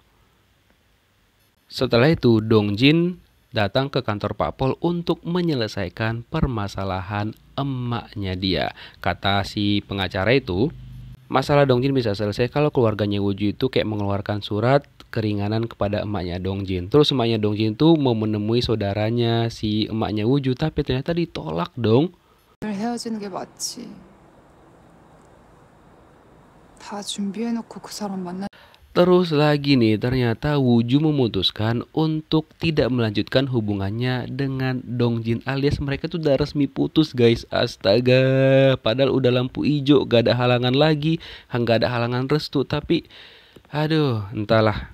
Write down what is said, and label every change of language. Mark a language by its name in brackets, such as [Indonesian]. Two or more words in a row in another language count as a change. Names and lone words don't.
[Indonesian] Setelah itu, Dongjin datang ke kantor Pak Pol untuk menyelesaikan permasalahan emaknya dia. Kata si pengacara itu, masalah Dongjin bisa selesai kalau keluarganya Wooju itu kayak mengeluarkan surat keringanan kepada emaknya Dongjin. Terus emaknya Dongjin tuh mau menemui saudaranya si emaknya Wooju, tapi ternyata ditolak dong. [Korean] 헤어지는 게 맞지. 다 준비해놓고 그 사람 만나. [Indonesian] Terus lagi nih, ternyata Wooju memutuskan untuk tidak melanjutkan hubungannya dengan Dongjin, alias mereka tuh udah resmi putus guys. Astaga, padahal udah lampu hijau, gak ada halangan lagi, gak ada halangan restu, tapi aduh, entahlah.